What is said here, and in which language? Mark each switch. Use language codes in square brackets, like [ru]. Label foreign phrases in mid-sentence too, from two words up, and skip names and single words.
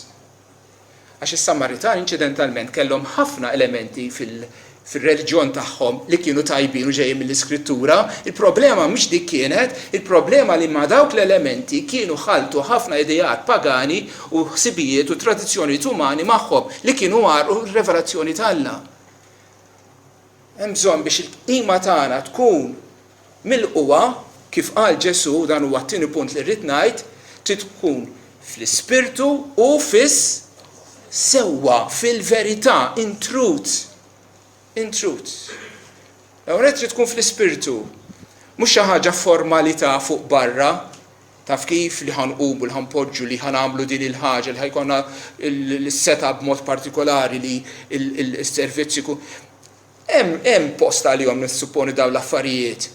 [mt] Għax is-Samaritani inċidentalment kellhom ħafna elementi fil-reliġjon tagħhom li kienu tajbin u ġejjin mill-Iskrittura, il-problema mhux dik kienet, il-problema li ma' dawk l-elementi kienu ħaltu ħafna idejat pagani u ħsibijiet u tradizzjonijiet umani magħhom li kienu għarqu r-revelazzjoni tal-Alla. Hemm bżonn biex il-qima tagħna tkun milquwa kif qal Ġesu, dan huwa t-tieni punt li rrid ngħid, trid tkun fl-ispirtu u sewwa fil-verità, [en] in truth. In truth. [mt] Hawnhekk trid tkun fl-ispirtu, mhux xi ħaġa formalità fuq barra, taf kif li ħanqumu li ħanpoġġu li ħanagħmlu din il-ħaġa li ħajkonna l-setup b'mod partikolari li l-servizzi hemm post għalihom nissupponi dawn l-affarijiet.